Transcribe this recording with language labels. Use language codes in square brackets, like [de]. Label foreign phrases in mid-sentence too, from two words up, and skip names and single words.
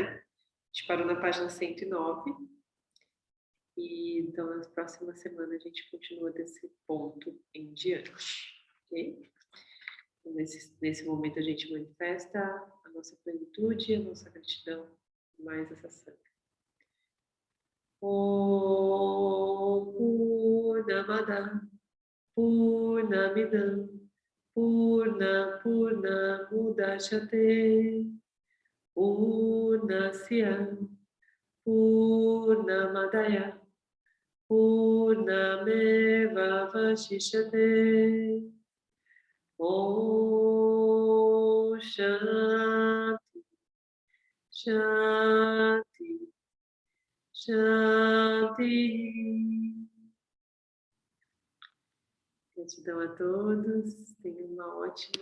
[pt] A gente parou na página 109. E então na próxima semana a gente continua desse ponto em diante, ok? Então, nesse momento a gente manifesta a nossa plenitude, a nossa gratidão, mais essa santa. [sa] ओम् पूर्णमद पूर्णमिदम् पूर्ण मुदच्यते पूर्णस्य पूर्णमादाय पूर्णमेव वशिष्यते. ओम् शान्ति शान्ति शान्ति. [pt] Gratidão a todos, tenham uma ótima